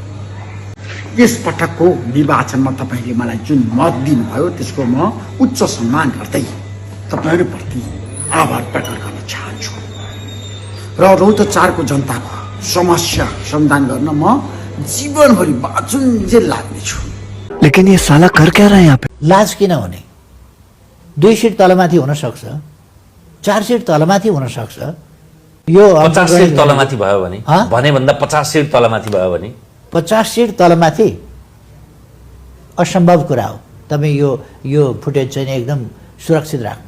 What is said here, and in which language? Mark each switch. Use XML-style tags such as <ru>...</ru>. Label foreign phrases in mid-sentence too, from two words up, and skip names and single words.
<ne>यस पटकको निर्वाचनमा तपाईले मलाई जुन मत दिनुभयो त्यसको म उच्च सम्मान गर्दै तपाईहरुप्रति आभार प्रकट गर्न चाहन्छु र रोटर 4 को जनताको समस्या समाधान गर्न म जीवनभरि बाँचुन्जेल लाग्नेछु।</ne> <hi>लेकिन ये साला कर क्या रहा है यहाँ पे?</hi> <ne>लाज किन हुने 2 सिट तलमाथि हुन सक्छ 4 सिट तलमाथि हुन सक्छ यो 50 सिट तलमाथि भयो भने भन्दा 50 सिट तलमाथि भयो भने 50 सिट तलमाथि असम्भव कुरा हो। तपाई यो फुटेज चाहिँ एकदम सुरक्षित राख्नु</ne>